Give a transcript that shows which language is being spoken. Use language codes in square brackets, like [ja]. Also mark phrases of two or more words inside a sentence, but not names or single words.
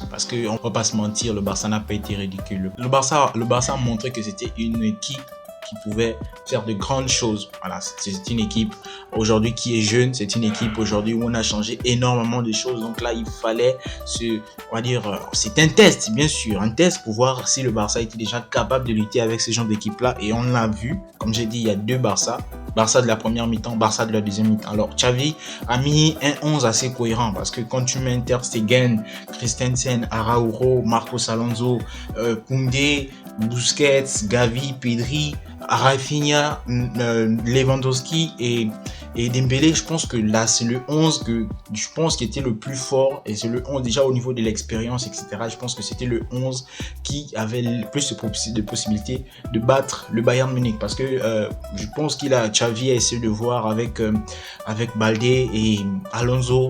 [fr] Parce qu'on ne va pas se mentir, le Barça n'a pas été ridicule. Le Barça a montré que c'était une équipe qui pouvait faire de grandes choses. Voilà, c'est une équipe aujourd'hui qui est jeune, c'est une équipe aujourd'hui où on a changé énormément de choses. Donc là, il fallait c'est un test, bien sûr, un test pour voir si le Barça était déjà capable de lutter avec ce genre d'équipe-là. Et on l'a vu, comme j'ai dit, il y a deux Barça. Barça de la première mi-temps, Barça de la deuxième mi-temps. Alors, Xavi a mis un 11 assez cohérent parce que quand tu mets Ter Stegen, Christensen, Araujo, Marcos Alonso, Koundé, Busquets, Gavi, Pedri, Rafinha, Lewandowski et Dembélé, je pense que là c'est le 11 qui était le plus fort et c'est le 11 déjà au niveau de l'expérience, etc. Je pense que c'était le 11 qui avait le plus de possibilités de battre le Bayern Munich parce que je pense Xavi a essayé de voir avec Baldé et Alonso.